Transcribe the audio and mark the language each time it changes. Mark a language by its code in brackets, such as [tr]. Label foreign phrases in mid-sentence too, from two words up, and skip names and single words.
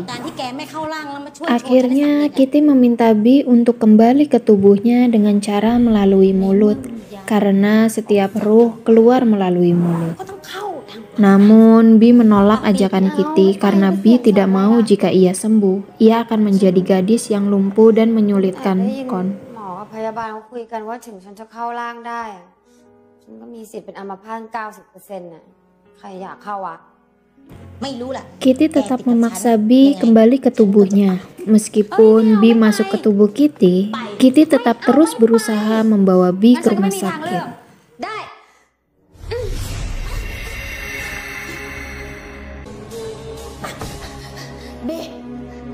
[id] Akhirnya Kitty meminta Bi untuk kembali ke tubuhnya dengan cara melalui mulut, karena setiap ruh keluar melalui mulut. Namun Bi menolak ajakan Kitty karena Bi tidak mau jika ia sembuh, ia akan menjadi gadis yang lumpuh dan menyulitkan Kon. [th] พยาบาลเขาคุยกันว่าถึงฉันจะเข้าร่างได้อะฉันก็มีสิทธิ์เป็นอัมพาต 90% น่ะใครอยากเข้าวะไม่รู้ล่ะ [id] Kitty tetap memaksa Bi kembali ke tubuhnya. Meskipun Bi masuk ke tubuh Kitty, Kitty tetap terus berusaha membawa Bi ke rumah sakit. [th] ได้ เบ